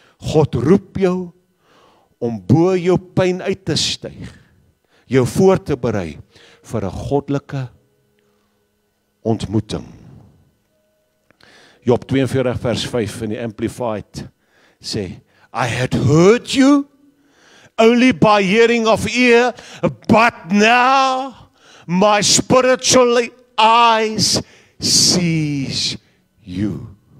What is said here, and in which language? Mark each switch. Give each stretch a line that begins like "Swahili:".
Afrikaans: God roep jou om bo jou pyn uit te styg. Jou voor te berei vir 'n goddelike ontmoeting. Job 42 vers 5 in die Amplified sê,
English: I had heard you only by hearing of ear, but now my spiritual eyes sees you.